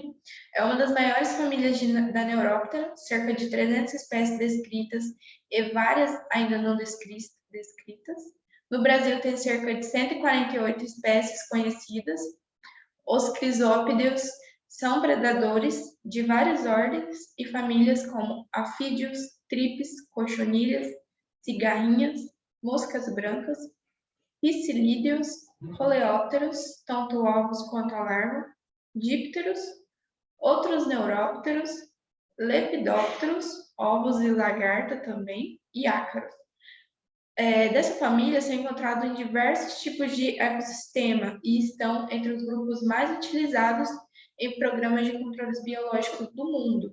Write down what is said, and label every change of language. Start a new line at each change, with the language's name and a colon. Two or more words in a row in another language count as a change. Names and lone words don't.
Portuguese: É uma das maiores famílias da Neuróptera, cerca de 300 espécies descritas e várias ainda não descritas. No Brasil tem cerca de 148 espécies conhecidas. Os crisópideus são predadores de várias ordens e famílias como afídeos, tripes, cochonilhas, cigarrinhas, moscas brancas, piscilídeos, coleópteros, tanto ovos quanto a larva, dípteros, outros neurópteros, lepidópteros, ovos e lagarta também, e ácaros. dessa família são encontrados em diversos tipos de ecossistema e estão entre os grupos mais utilizados em programas de controles biológicos do mundo.